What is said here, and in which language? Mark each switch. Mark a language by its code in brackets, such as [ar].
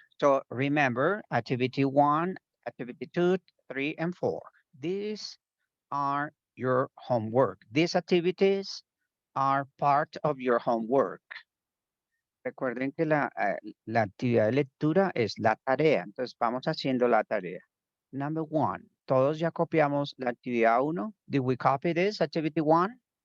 [en] So remember, activity one, activity two, three, and four. These are your homework. These activities are part of your homework. [es] Recuerden que la actividad de lectura es la tarea. Entonces vamos haciendo la tarea. [en] Number one. [es] Todos ya copiamos la actividad uno. [en] Did we copy this, activity one?